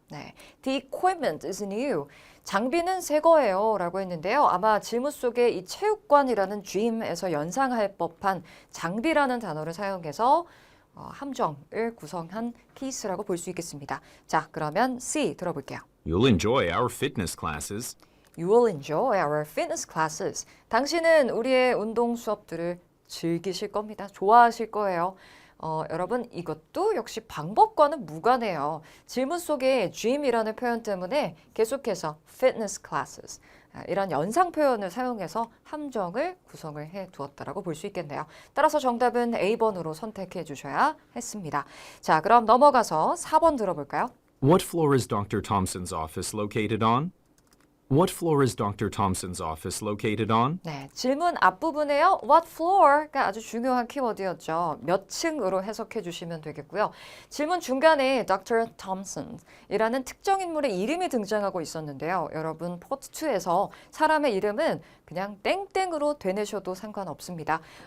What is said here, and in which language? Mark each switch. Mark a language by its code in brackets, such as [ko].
[en] 네, The equipment is new. [ko] 장비는 새 거예요 라고 했는데요. 아마 질문 속에 이 체육관이라는 gym에서 연상할 법한 장비라는 단어를 사용해서 함정을 구성한 케이스라고 볼 수 있겠습니다. 자, 그러면 C 들어볼게요. [en] You'll enjoy our fitness classes. You will enjoy our fitness classes. [ko] 당신은 우리의 운동 수업들을 즐기실 겁니다. 좋아하실 거예요. 여러분 이것도 역시 방법과는 무관해요. 질문 속에 gym이라는 표현 때문에 계속해서 fitness classes 이런 연상 표현을 사용해서 함정을 구성을 해 두었다라고 볼 수 있겠네요. 따라서 정답은 A번으로 선택해 주셔야 했습니다. 자, 그럼 넘어가서 4번 들어볼까요? [en] What floor is Dr. Thompson's office located on? What floor is Dr. Thompson's office located on? [ko] 네, 질문 앞부분에요. What floor가 아주 중요한 키워드였죠. 몇 층으로 해석해 주시면 되겠고요. 질문 중간에 Dr. Thompson이라는 특정 인물의 이름이 등장하고 있었는데요. 여러분 파트 2에서 사람의 이름은 그냥 땡땡으로 되내셔도 상관없습니다.